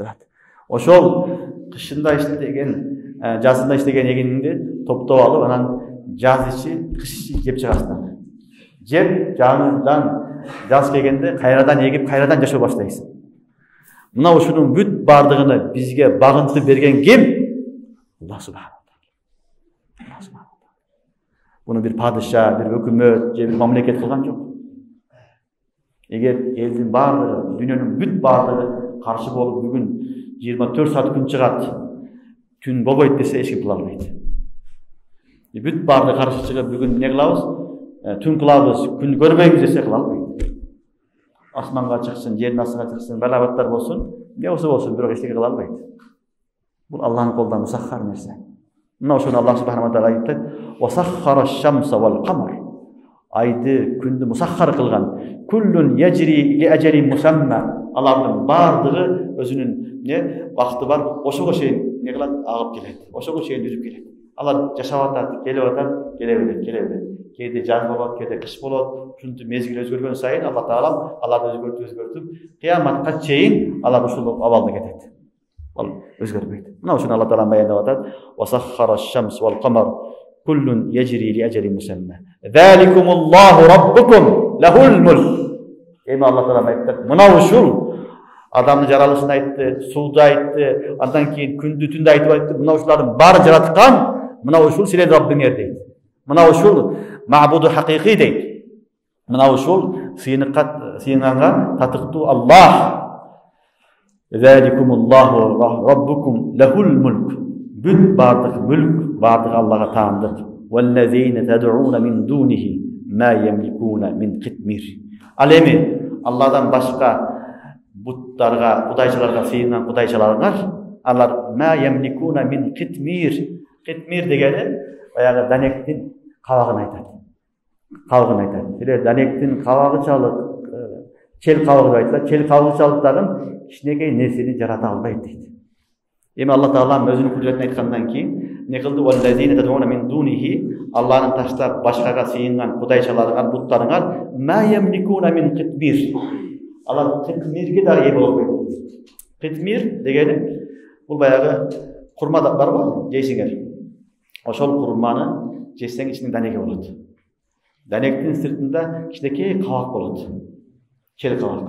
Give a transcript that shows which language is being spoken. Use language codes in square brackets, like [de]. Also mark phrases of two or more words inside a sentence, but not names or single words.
[ky] Ошол кышында иштеген, жазында иштеген эгиниңди топтоп алып, анан жаз ичи, кыш ичи жеп чыгасың. Жеп жаңыдан жаз келгенде кайрадан эгип, кайрадан жашоо баштайсың. Мына ушунун бүт бардыгыны бизге багынтып берген ким? [ar] الله سبحانه وتعالى. [ky] Буну бир падыша, бир өкмөт же бир мамлекет кылган жок. Эгер элдин бардыгы, дүйнөнүн бүт бардыгы каршы болуп бүгүн 24 саат күн чыгат, түн болбойт десе эч ким кыла албайт. Бүт бардыгы каршы чыгып бүгүн не кылабыз? Түн кылабыз, күн көрбөйбүз десе кыла албайт. Асманга чыксын, жердин астына чыксын, балабаттар болсун, не болсо бирок эчтеке кыла албайт. Бул Аллахтын колунан мусаххар нерсе. Мына ошону Аллах [ar] سبحانه وتعالى [ky] айтат: [ar] "وسخر الشمس والقمر." [ky] Айды, күндү мусаххар кылган. [ar] كل يجري لأجل مسمى. [ky] Алардын бардыгы өзүнүн не вакыты бар, ошого чейин не кылат? Агып келет. Ошого чейин жүрүп келет. Алар жашап атат, келе берет. Кээде жаз болот, кээде кыш болот. Ушинтип мезгил өзгөргөн сайын Алла Таала аларды өзгөртүп, кыяматка чейин алар ушул абалда кетет. Ал өзгөрбөйт. Мына ушуну Алла Таала баяндап атат: [ar] "وسخر الشمس والقمر كل يجري لأجل مسمى. ذلكم الله ربكم له الملك." [ky] Эми Алла Таала айтты: "Мына ушул адамдын жаралышын айтты, сууду айтты, андан кийин күндү, түндү айтты. Мына ушулардын баарын жараткан, мына ушул сенин Раббиңер" дейт. Мына ушул мабуду хакыйкый дейт. Мына ушул сыйынганга татыктуу Аллах. [ar] ذلكم الله ربكم له الملك. [ky] Бүт бардык мүлк, бардык Аллага таандык. [ar] والذين تدعون من دونه ما يملكون من قطمير. [ky] Ал эми Алладан башка буттарга, кудайчыларга сыйынган кудайчыларга, алар [ar] ما يملكون من قطمير. [ky] Китмир дегени баягы данектин кабагын айтат. Эле данектин кабагычалык, чел кабыгы айтса, чел кабыгычалык дагы кичинекей нерсени жарата албайт дейт. Эми Алла Таала өзүнүн кудретин айткандан кийин не кылды? [ar] والذين تدعون من دونه, [ky] Аллахтан таштап башкага сыйынган кудайчаларыңар, буттарыңар, [ar] ما يملكون من قطمير. [ky] Алар китмирге да ээ боло албайт. Китмир дегени бул баягы курма бар го, жейсиңер. Ошол курманы жесең ичинде данеги болот. Данектин сыртында кичинекей кабак болот. Чел кабак.